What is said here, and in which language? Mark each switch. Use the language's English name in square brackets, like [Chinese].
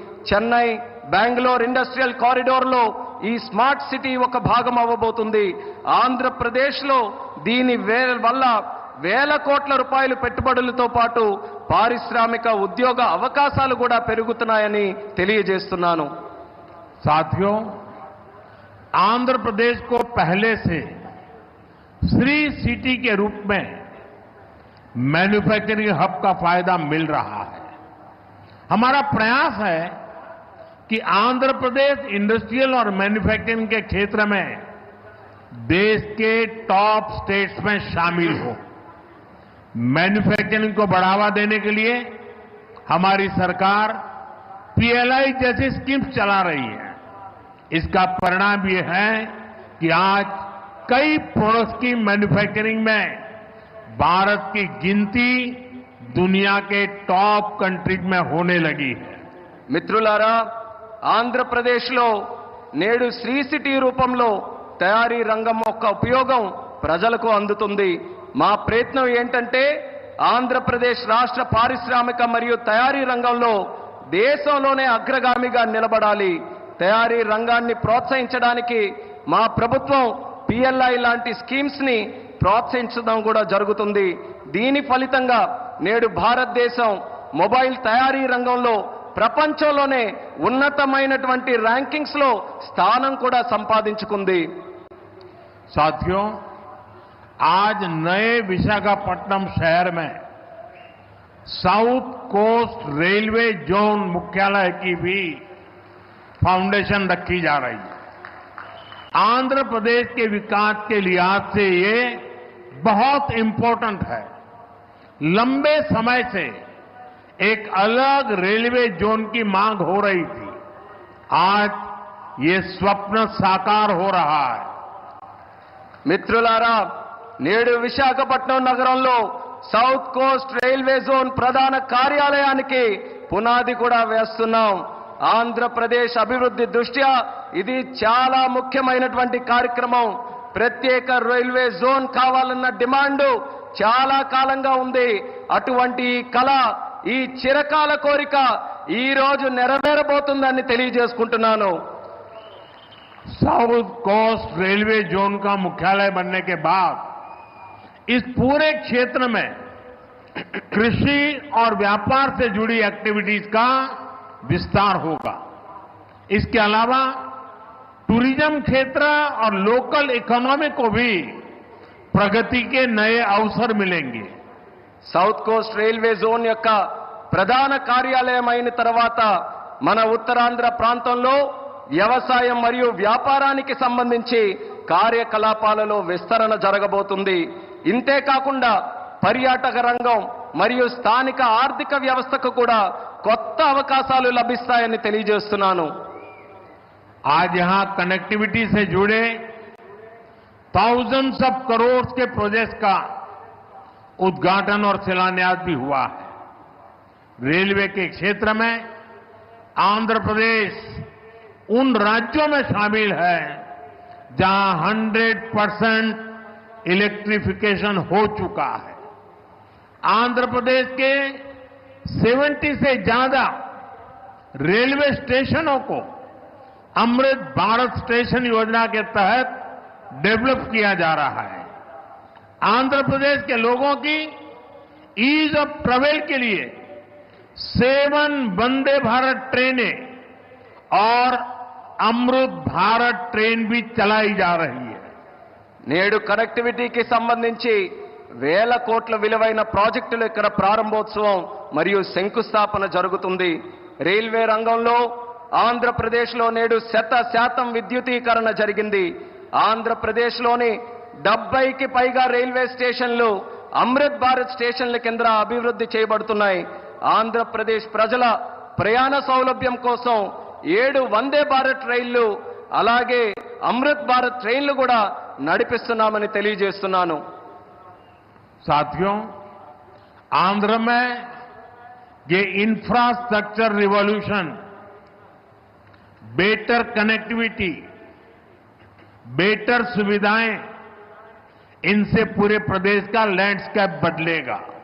[Telugu] Chennai Bengaluru industrial కారిడోర్లో ఈ smart city ఒక భాగం అవ్వబోతుంది. ఆంధ్రప్రదేశ్లో దీని వల్ల వేల కోట్ల రూపాయల పెట్టుబడులతో పాటు పారిశ్రామిక ఉద్యోగ అవకాశాలు కూడా పెరుగుతున్నాయని తెలియజేస్తున్నాను. [Hindi] साथियों, आंध्र प्रदेश को पहले से श्री सिटी के रूप में मैन्युफैक्चरिंग हब का फायदा मिल रहा है. हमारा प्रयास है कि आंध्र प्रदेश इंडस्ट्रियल और मैन्युफैक्चरिंग के क्षेत्र में देश के टॉप स्टेट्स में शामिल हो. मैन्युफैक्चरिंग को बढ़ावा देने के लिए हमारी सरकार पीएलआई जैसी स्कीम्स चला रही है. इसका परिणाम ये है कि आज कई प्रोडक्ट्स की मैन्युफैक्चरिंग में भारत की गिनती दुनिया के टॉप कंट्रीज में होने लगी है. [Telugu] మిత్రులారా, ఆంధ్రప్రదేశ్లో నేడు శ్రీ సిటీ రూపంలో తయారీ రంగం యొక్క ఉపయోగం ప్రజలకు అందుతుంది. మా ప్రయత్నం ఏంటంటే ఆంధ్రప్రదేశ్ రాష్ట్ర పారిశ్రామిక మరియు తయారీ రంగంలో దేశంలోనే అగ్రగామిగా నిలబడాలి. తయారీ రంగాన్ని ప్రోత్సహించడానికి మా ప్రభుత్వం పిఎల్ఐ లాంటి స్కీమ్స్ ని ప్రోత్సహించడం కూడా జరుగుతుంది. దీని ఫలితంగా నేడు భారతదేశం మొబైల్ తయారీ రంగంలో ప్రపంచంలోనే ఉన్నతమైనటువంటి ర్యాంకింగ్స్ లో స్థానం కూడా సంపాదించుకుంది. [Hindi] साथियों, आज नए विशाखापट्टनम शहर में साउथ कोस्ट रेलवे जोन मुख्यालय की भी फाउंडेशन रखी जा रही है. आंध्र प्रदेश के विकास के लिहाज से ये बहुत इंपॉर्टेंट है. लंबे समय से एक अलग रेलवे जोन की मांग हो रही थी. आज ये स्वप्न साकार हो रहा है. [Telugu] మిత్రులారా, నేడు విశాఖపట్నం నగరంలో సౌత్ కోస్ట్ రైల్వే జోన్ ప్రధాన కార్యాలయానికి పునాది కూడా వేస్తున్నాం. ఆంధ్రప్రదేశ్ అభివృద్ధి దృష్ట్యా ఇది చాలా ముఖ్యమైనటువంటి కార్యక్రమం. ప్రత్యేక రైల్వే జోన్ కావాలన్న డిమాండ్ చాలా కాలంగా ఉంది. అటువంటి ఈ కళ, ఈ చిరకాల కోరిక ఈ రోజు నెరవేరబోతుందని తెలియజేసుకుంటున్నాను. [Hindi] साउथ कोस्ट रेलवे जोन का मुख्यालय बनने के बाद इस पूरे क्षेत्र में कृषि और व्यापार से जुड़ी एक्टिविटीज का विस्तार होगा. इसके अलावा टूरिज्म क्षेत्र और लोकल इकोनॉमी को भी प्रगति के नए अवसर मिलेंगे. [Telugu] సౌత్ కోస్ట్ రైల్వే జోన్ యొక్క ప్రధాన కార్యాలయం అయిన తర్వాత మన ఉత్తరాంధ్ర ప్రాంతంలో వ్యవసాయం మరియు వ్యాపారానికి సంబంధించి కార్యకలాపాలలో విస్తరణ జరగబోతుంది. ఇంతే కాకుండా పర్యాటక రంగం మరియు స్థానిక ఆర్థిక వ్యవస్థకు కూడా కొత్త అవకాశాలు లభిస్తాయని తెలియజేస్తున్నాను. [Hindi] आज यहां कनेक्टिविटी से जुड़े [English] thousands [Hindi] ऑफ करोड़ के प्रोजेक्ट का उद्घाटन और शिलान्यास भी हुआ है. रेलवे के क्षेत्र में आंध्र प्रदेश उन राज्यों में शामिल है जहां 100% इलेक्ट्रिफिकेशन हो चुका है. आंध्र प्रदेश के 70 से ज्यादा रेलवे स्टेशनों को अमृत भारत स्टेशन योजना के तहत डेवलप किया जा रहा है. आंध्र प्रदेश के लोगों की ईज ऑफ ट्रेवल के लिए 7 वंदे भारत ट्रेनें और अमृत भारत ट्रेन भी चलाई जा रही है. [Telugu] నేడు కనెక్టివిటీకి సంబంధించి వేల కోట్ల విలువైన ప్రాజెక్టులు ఇక్కడ ప్రారంభోత్సవం మరియు శంకుస్థాపన జరుగుతుంది. రైల్వే రంగంలో ఆంధ్రప్రదేశ్లో నేడు 100% విద్యుతీకరణ జరిగింది. ఆంధ్రప్రదేశ్లోని 70కి పైగా రైల్వే స్టేషన్లు అమృత్ భారత్ స్టేషన్ల కింద అభివృద్ధి చేయబడుతున్నాయి. ఆంధ్రప్రదేశ్ ప్రజల ప్రయాణ సౌలభ్యం కోసం 7 వందే భారత్ రైళ్లు అలాగే అమృత్ భారత్ ట్రైన్లు కూడా నడిపిస్తున్నామని తెలియజేస్తున్నాను. [Hindi] साथियों, आंध्र में ये infrastructure revolution, better connectivity, better सुविधाएं, इनसे पूरे प्रदेश का लैंडस्केप बदलेगा.